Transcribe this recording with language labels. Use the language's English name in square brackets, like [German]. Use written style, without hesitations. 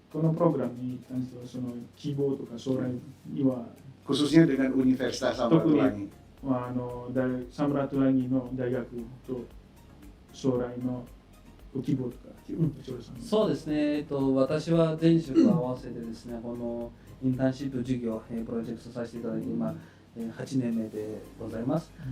[Japanese] このプログラムに関してはその希望とか将来には [Indonesian] Khususnya dengan Universitas Samratulangi. [Japanese] サムラトラギの大学と将来のご希望とか、そうですね、私は前職合わせてですね、このインターンシップ授業、プロジェクトさせていただいて、今、8年目でございます。